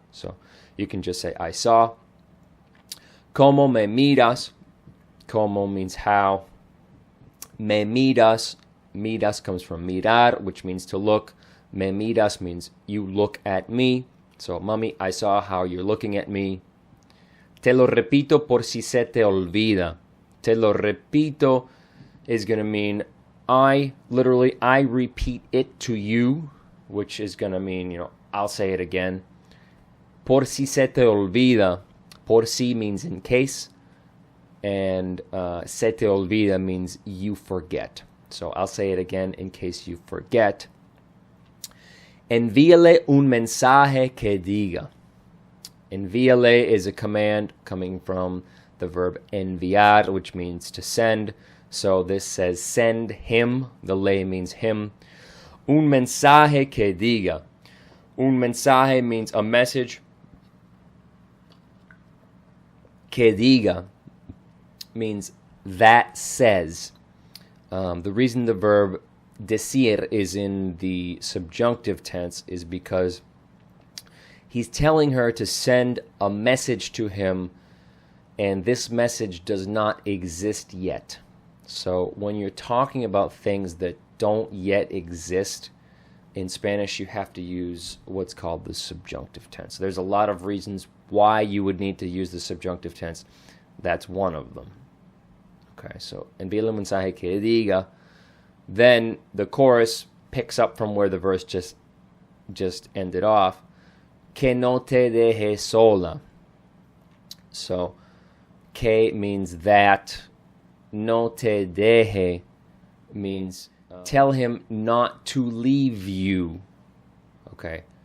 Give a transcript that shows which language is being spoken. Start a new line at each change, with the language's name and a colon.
English: So you can just say I saw.
Spanish: Como me miras. Como
English: means how.
Spanish: Me miras.
English: Miras comes from mirar, which means to look.
Spanish: Me miras
English: means you look at me. So, mami, I saw how you're looking at me.
Spanish: Te lo repito por si se te olvida. Te lo repito
English: is going to mean I repeat it to you, which is going to mean, I'll say it again.
Spanish: Por si se te olvida. Por si
English: means in case. And
Spanish: se te olvida
English: means you forget. So, I'll say it again in case you forget.
Spanish: Envíale un mensaje que diga.
English: Envíale is a command coming from the verb enviar, which means to send. So this says send him. The le means him.
Spanish: Un mensaje que diga. Un mensaje
English: means a message.
Spanish: Que diga
English: means that says. The reason the verb decir is in the subjunctive tense is because he's telling her to send a message to him, and this message does not exist yet. So when you're talking about things that don't yet exist, in Spanish you have to use what's called the subjunctive tense. There's a lot of reasons why you would need to use the subjunctive tense. That's one of them. Okay, so
Spanish: envíale un mensaje que diga.
English: Then the chorus picks up from where the verse just ended off.
Spanish: Que no te deje sola.
English: So, que means that.
Spanish: No te deje
English: means tell him not to leave you. Okay.